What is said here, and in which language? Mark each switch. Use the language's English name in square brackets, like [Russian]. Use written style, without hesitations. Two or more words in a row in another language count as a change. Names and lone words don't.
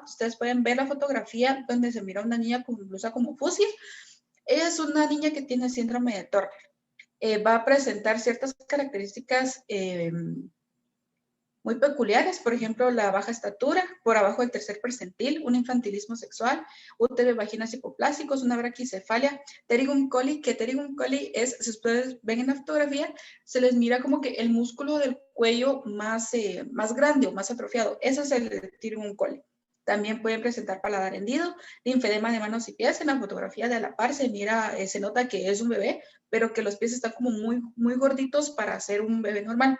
[Spanish] Ustedes pueden ver la fotografía donde se mira una niña con blusa como fucsia. Ella es una niña que tiene síndrome de Turner. Va a presentar ciertas características muy peculiares, por ejemplo, la baja estatura, por abajo del tercer percentil, un infantilismo sexual, útero y vaginas hipoplásticos, una braquicefalia, [Latin] pterigum colli, [Spanish] que [Latin] pterigum colli [Spanish] es, si ustedes ven en la fotografía, se les mira como que el músculo del cuello más grande o más atrofiado. Ese es el [Latin] pterigum colli. [Spanish] También pueden presentar paladar hendido, linfedema de manos y pies. En la fotografía de a la par se mira, se nota que es un bebé, pero que los pies están como muy gorditos para ser un bebé normal.